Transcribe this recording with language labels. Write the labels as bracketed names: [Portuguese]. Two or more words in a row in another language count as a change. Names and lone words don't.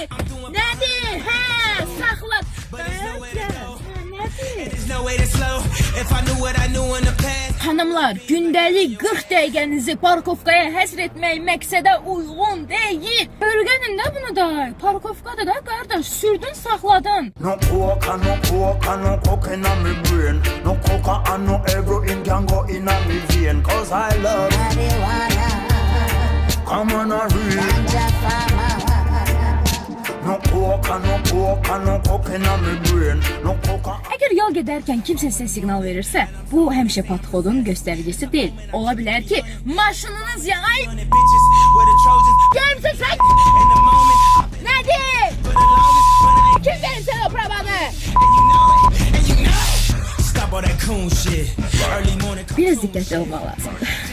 [Azerbaijani] Nədir? Hə, saxla. Hanımlar, gündəlik 40 dəqiqənizi parkovkaya həsr etmək məqsədə uyğun deyil. Öyrənin də bunu da. Parkovkada da qardaş, sürdün, saxladın. [English] No coke and no coke in my brain. No coke and no heroin can go in my vein. Cause I love marijuana. Come on and read. No coke and no coke in my brain. No coke. [Azerbaijani] Əgər yol gedərkən kimsə sizə siqnal verirsə, bu həmişə patxodun göstəricisi deyil. Ola bilər ki, maşınınız yanay. Gəlmişsə sən. Nədir? Kim verirsə o pravanı? Biraz diqqətli olmaq lazımdır.